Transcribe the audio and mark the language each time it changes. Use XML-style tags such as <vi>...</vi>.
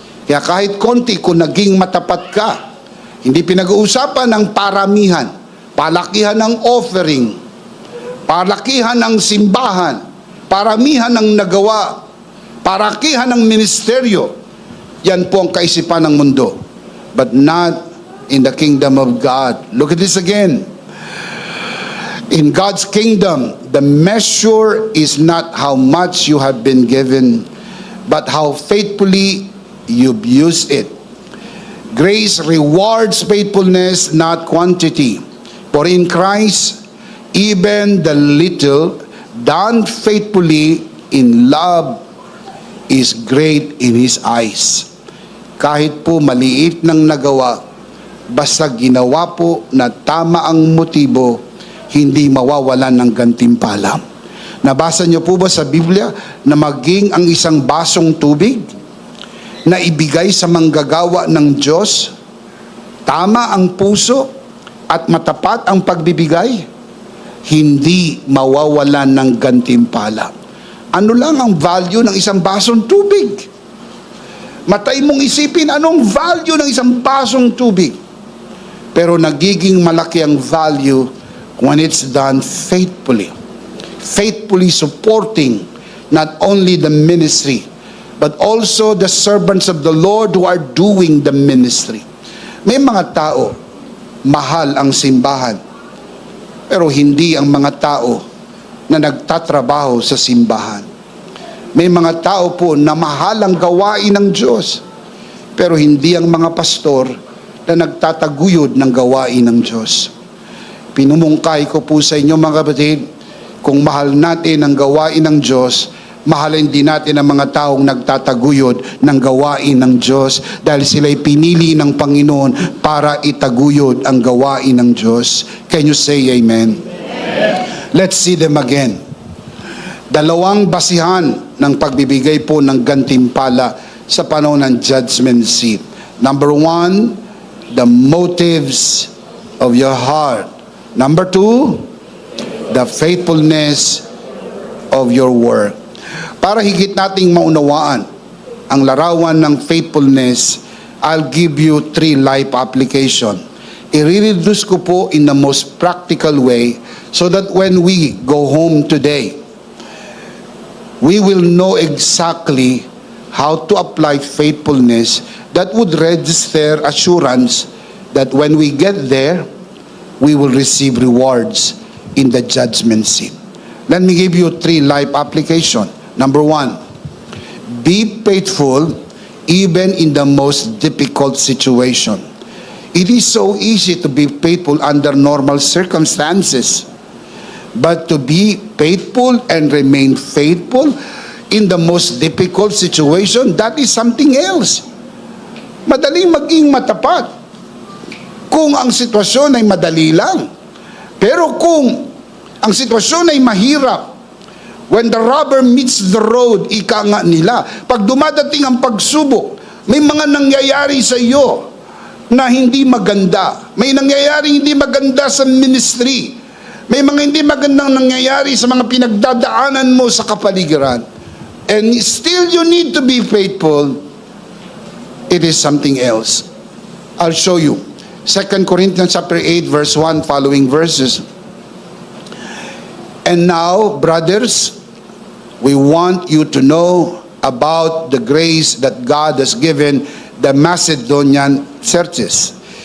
<tl>Kaya kahit konti, kung naging matapat ka, hindi pinag-uusapan ng paramihan, palakihan ng offering, palakihan ng simbahan, paramihan ng nagawa, parakihan ng ministeryo. Yan po ang kaisipan ng mundo.</tl> <en>But not in the kingdom of God. Look at this again. In God's kingdom, the measure is not how much you have been given, but how faithfully you've used it. Grace rewards faithfulness, not quantity. For in Christ, even the little done faithfully in love is great in His eyes.</en> <tl>Kahit po maliit ng nagawa, basta ginawa po na tama ang motibo, hindi mawawalan ng gantimpala. Nabasa niyo po ba sa Biblia na maging ang isang basong tubig na ibigay sa manggagawa ng Diyos, tama ang puso at matapat ang pagbibigay, hindi mawawalan ng gantimpala. Ano lang ang value ng isang basong tubig? Matay mong isipin anong value ng isang basong tubig. Pero nagiging malaki ang value</tl> <en>when it's done faithfully. Faithfully supporting not only the ministry, but also the servants of the Lord who are doing the ministry.</en> <tl>May mga tao, mahal ang simbahan, pero hindi ang mga tao na nagtatrabaho sa simbahan. May mga tao po na mahal ang gawain ng Diyos, pero hindi ang mga pastor na nagtataguyod ng gawain ng Diyos. Pinumungkay ko po sa inyo mga kapatid, kung mahal natin ang gawain ng Diyos, mahalin din natin ang mga taong nagtataguyod ng gawain ng Diyos dahil sila'y pinili ng Panginoon para itaguyod ang gawain ng Diyos.</tl> <en>Can you say amen? Let's see them again.</en> <tl>Dalawang basihan ng pagbibigay po ng gantimpala sa panahon ng judgment seat.</tl> <en>Number one, the motives of your heart. Number two, the faithfulness of your work.</en> <tl>Para higit nating maunawaan ang larawan ng faithfulness,</tl> <en>I'll give you 3 life application.</en> <tl>I-reduce ko po</tl> <en>in the most practical way so that when we go home today, we will know exactly how to apply faithfulness that would register assurance that when we get there, we will receive rewards in the judgment seat. Let me give you 3 life application. Number 1, be faithful even in the most difficult situation. It is so easy to be faithful under normal circumstances, but to be faithful and remain faithful in the most difficult situation, that is something else.</en> <tl>Madaling maging matapat kung ang sitwasyon ay madali lang. Pero kung ang sitwasyon ay mahirap,</tl> <en>when the rubber meets the road,</en> <tl>ika nga nila, pag dumadating ang pagsubok, may mga nangyayari sa iyo na hindi maganda. May nangyayari hindi maganda sa ministry. May mga hindi magandang nangyayari sa mga pinagdadaanan mo sa kapaligiran.</tl> <en>And still you need to be faithful. It is something else. I'll show you. 2 Corinthians chapter 8 verse 1 following verses. And now, brothers, we want you to know about the grace that God has given the Macedonian churches.</en>